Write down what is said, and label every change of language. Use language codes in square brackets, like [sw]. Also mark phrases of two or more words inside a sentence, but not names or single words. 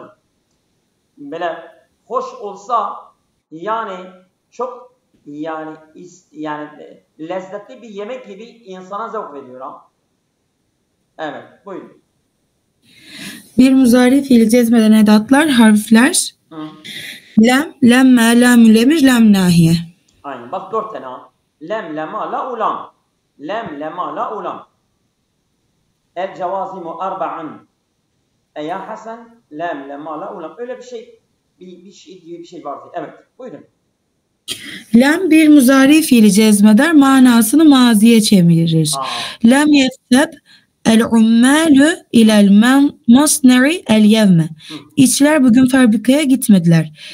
[tr] Böyle hoş olsa yani çok yani lezzetli bir yemek gibi insana zevk veriyor ha. Evet, buyurun. Bir muzari fiili cezmeden edatlar harfler. [ar] لم، لمّا، لام الأمر، لا الناهية. [tr] Aynen. Bak 4 tane ha. [ar] لم، لما، لا، ألم. لم، لما، لا، ألم. الجوازم أربعة. يا حسن، لم، لما، لا، ألم. [tr] Öyle bir şey bir şey vardı. Evet, buyurun. Lem bir muzari fiili cezmeder, manasını maziye çevirir. [ar] لم يذهب العمال إلى المصنع اليوم. [tr] İşçiler bugün fabrikaya gitmediler.